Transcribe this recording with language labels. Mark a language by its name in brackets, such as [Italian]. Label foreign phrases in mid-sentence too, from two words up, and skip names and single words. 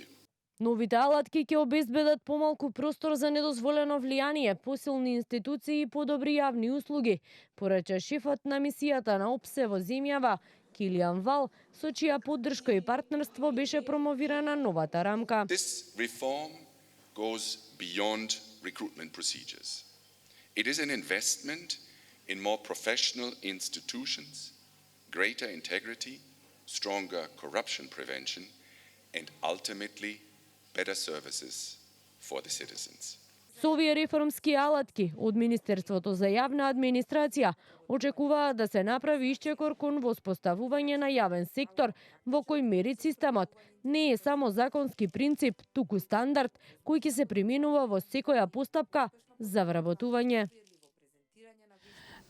[Macedonian] Новите алатки ќе обезбедат помалку простор за недозволено влијание, посилни институции и подобри јавни услуги, порача шефот на мисијата на ОПСЕ во земјава Килијан Вал, со чија поддршка и партнерство беше промовирана новата рамка. [English] This reform goes beyond recruitment procedures. It is an investment in more professional institutions, greater integrity, stronger corruption prevention, and ultimately better services for the citizens. [Macedonian] Со овие реформски алатки од Министерството за јавна администрација очекуваат да се направи исчекор кон воспоставување на јавен сектор во кој мерит системот не е само законски принцип, туку стандард кој ќе се применува во секоја постапка за вработување.